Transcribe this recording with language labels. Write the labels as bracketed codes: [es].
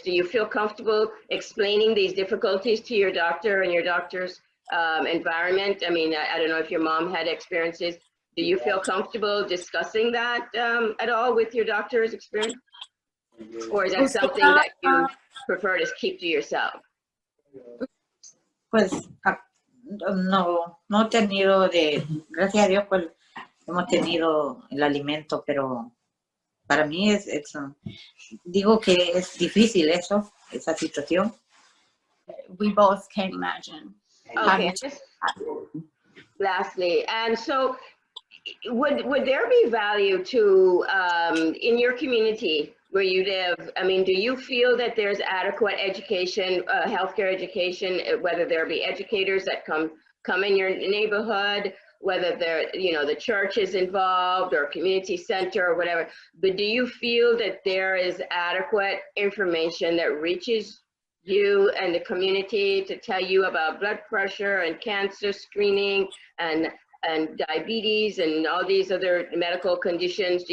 [en] Do you feel comfortable explaining these difficulties to your doctor and your doctor's environment? I mean, I don't know if your mom had experiences. Do you feel comfortable discussing that at all with your doctor's experience? Or is that something that you prefer to keep to yourself? [es] Pues no he tenido gracias a Dios, pues hemos tenido el alimento, pero para mí digo que es difícil esa situación. [en] We both can't imagine. Okay. Lastly, and so would there be value to in your community where you live? I mean, do you feel that there's adequate education, healthcare education, whether there be educators that come in your neighborhood, whether they're, the church is involved or community center or whatever, but do you feel that there is adequate information that reaches you and the community to tell you about blood pressure and cancer screening and diabetes and all these other medical conditions?